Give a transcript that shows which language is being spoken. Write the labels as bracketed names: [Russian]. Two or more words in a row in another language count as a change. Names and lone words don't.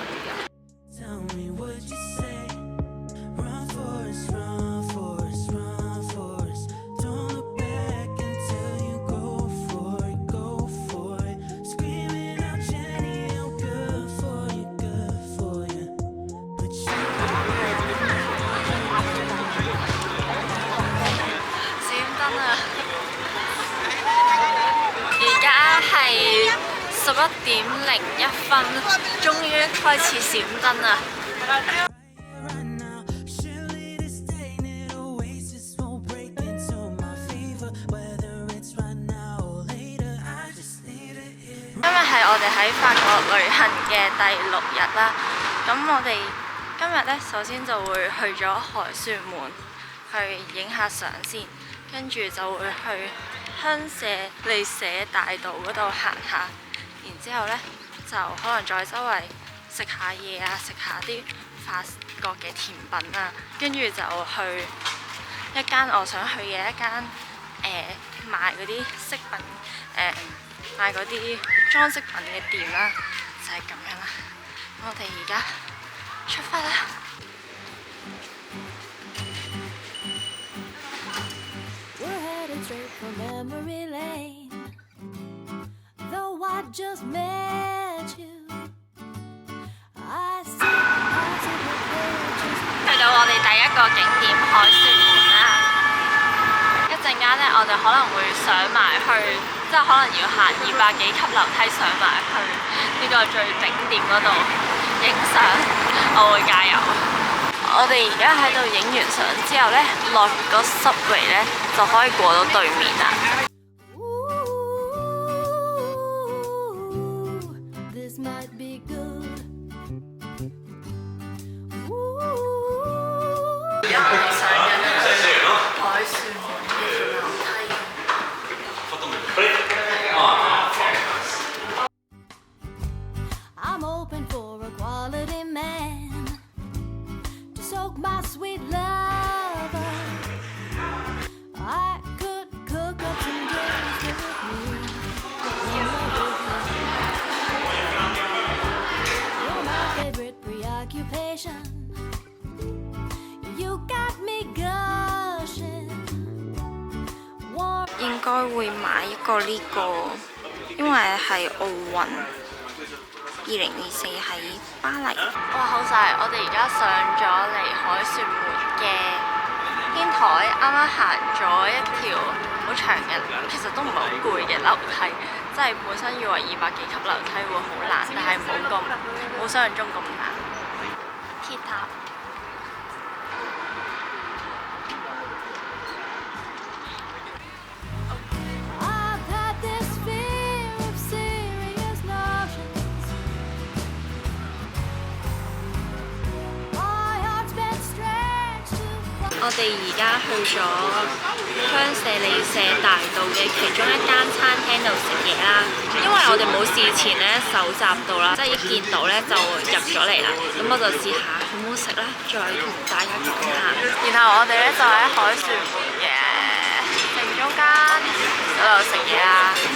[English] Tell me what you say. Run, Forrest, run, Forrest, run, Forrest. Don't look back until you go for it, go for it. Screaming out, Jenny, I'm good for you, good for you. But you [Cantonese] 閃燈啊！而家係11:01，終於開始閃燈啦！ [English] right now, surely this tainted oasis won't break into my fever. Whether it's right now or later, I just need to hear. [Cantonese] 今日係我哋喺法國旅行嘅第6日啦。咁我哋今日呢，首先就會去咗凱旋門去影下相先，跟住就會去香榭麗舍大道嗰度行下，然之後呢，就可能再周圍食下嘢啊，食下啲法國嘅甜品啊，跟住就去一間我想去嘅一間賣嗰啲飾品賣嗰啲裝飾品嘅店啦，就係咁樣啦。我哋而家出發啦！ [English] We're headed straight for memory lane. Though I just met you, I see possible pictures. [Cantonese] 去到我哋第一個景點凱旋門啦。一陣間呢，我哋可能會上埋去，即係可能要行200幾級樓梯上埋去呢個最頂點嗰度影相。我會加油。我哋而家喺度影完相之後呢，落個 subway 呢，就可以過到對面啦。 [English] Ooh, this might be good. Ooh. [Cantonese] 而家我哋上緊凱旋門嘅樓梯。 [English] I'm hoping for a quality man to soak my sweet lover. I could cook up some games with me. You're my favorite preoccupation. You got me gushing. [Cantonese] 應該會買一個呢個，因為係奧運2024喺巴黎。哇！好晒！我哋而家上咗嚟凱旋門嘅天台，啱啱行咗一條好長嘅，其實都唔係好攰嘅樓梯，即係本身以為200幾級樓梯會好難，但係冇想象中咁難。鐵塔。 [English] I've had this fear of serious notions. My heart's been stretched too far. [Cantonese] 我哋而家去咗香榭里舍大道嘅其中一間餐廳度食嘢啦。因為我哋冇事前咧搜集到啦，即係一見到咧就入咗嚟啦。咁我就試下好唔好食啦，再同大家講下。然後我哋咧就喺凱旋門嘅正中間嗰度食嘢啦。